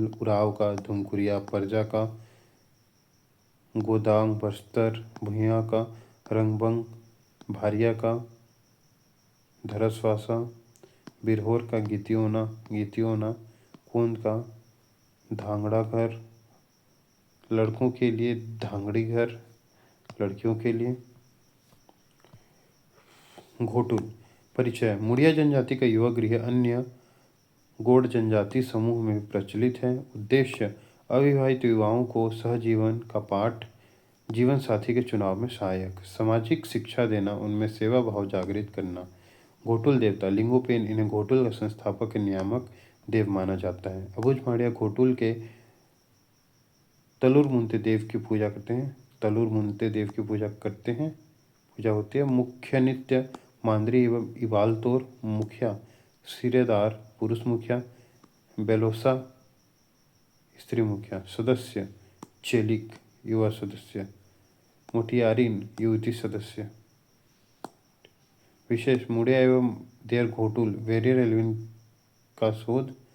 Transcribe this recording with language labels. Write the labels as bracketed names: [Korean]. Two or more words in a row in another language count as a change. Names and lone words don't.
[Hindi] उराव का धुमकुरिया। परजा का गोदांग बस्तर। भुइयाँ का रंगबंग। भारिया का धरसवासा। बिरहोर का गीतियोना। कोंद का धांगड़ा घर लड़कों के लिए। धांगड़ी घर लड़कियों के लिए। घोटुल परिचय मुड़िया जनजाति का युवा गृह अन्य गोंड जनजाति समूह में प्रचलित है। उद्देश्य अविवाहित युवाओं को सहजीवन का पाठ। जीवन साथी के चुनाव में सहायक। सामाजिक शिक्षा देना उनमें सेवा भाव जागृत करना। घोटुल देवता लिंगोपेन इन्हें घोटुल का संस्थापक नियामक देव माना जाता है। अबुझ माड़िया घोटुल के तलुर मुंते देव की पूजा करते हैं। पूजा होती है। मुख्य नित्य मांदरी एवं इबालतोर। मुखिया सिरेदार पुरुष मुखिया। बेलोसा स्त्री मुखिया। सदस्य चेलिक युवा सदस्य। मोटियारिन युवती सदस्य। विशेष मुड़िया एवं देयर घोटुल वेरियर एल्विन का शोध।